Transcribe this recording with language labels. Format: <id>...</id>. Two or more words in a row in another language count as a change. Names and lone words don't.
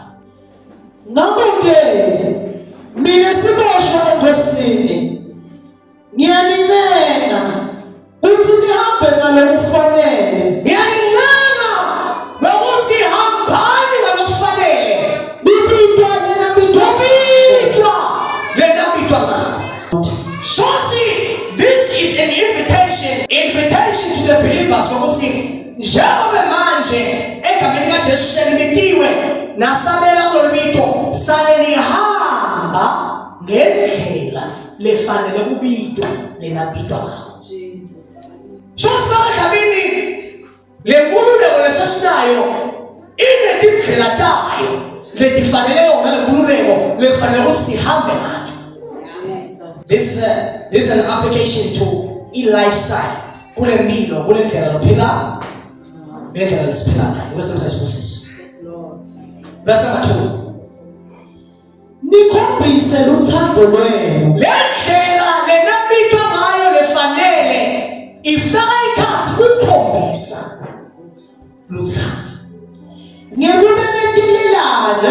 <ss>Ngakho-ke mina siboshwa eNkosini ngiyanincenga ukuthi nihambe ngalokufanele. Ngiyanincenga nokuthi hambani ngalokufanele. Bibitwa lena bitwa ngakho. Shothi</ss> <en>this is an invitation to the believers</en> <ss>ukuthi njengoba manje egameni likaJesu selimitiwe nasabela kulolibito sale nihamba ngendlela lefanele kubito lenabitwa ngakho. Shothi bakadlamini lenkululeko lesesinayo inetindlela tayo letifanele yona lenkululeko lefanele ukuthi sihambe ngayo.</ss> <en>This is an application to lifestyle.</en> <ss>Kule mpilo, kule ndlela lophila, ndlela lesiphila ngayo. Wesemsesibusisi.</ss> <en>Yes, Lord. Verse number 2.</en> <ss>Nikhombise luthando lwenu. Le ndlela lenabitwa ngayo lefanele ifaka ikhathi ukukhombisa luthando. Ngekubeketelelana</ss>